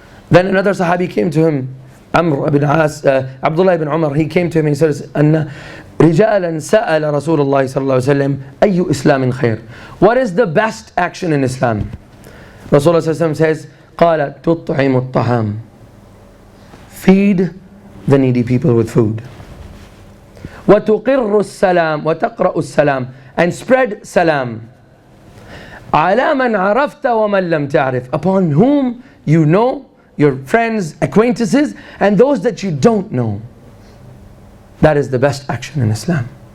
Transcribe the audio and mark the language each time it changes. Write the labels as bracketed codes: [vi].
[en] Then another Sahabi came to him, Amr ibn As, Abdullah ibn Umar, he came to him and he says, [ar] أن رجالا سأل رسول الله صلى الله عليه وسلم أي إسلام خير? [en] What is the best action in Islam? [ar] Rasulullah صلى الله عليه وسلم [en] says, [ar] قال تطعم الطعام. [en] Feed the needy people with food. [ar] وتقر السلام وتقرأ السلام, [en] and spread salam. [ar] على من عرفت ومن لم تعرف, [en] upon whom you know, your friends, acquaintances, and those that you don't know. That is the best action in Islam.